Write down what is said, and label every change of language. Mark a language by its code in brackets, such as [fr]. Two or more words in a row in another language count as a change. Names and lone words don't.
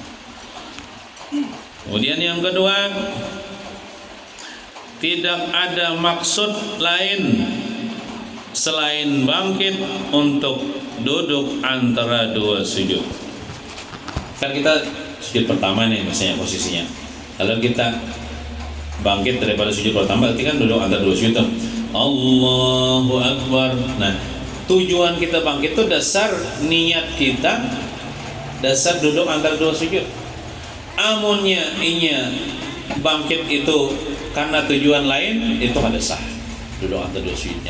[id] Kemudian yang kedua, tidak ada maksud lain selain bangkit untuk duduk antara dua sujud. Kan kita sujud pertama nih misalnya posisinya. Kalau kita bangkit daripada sujud pertama, berarti kan duduk antara dua sujud. [ar] الله أكبر. [id] Nah, tujuan kita bangkit itu dasar niat kita, dasar duduk antara dua sujud. [bjn] Amunnya inya bangkit itu karena tujuan lain, itu kada sah duduk antara dua sujudnya.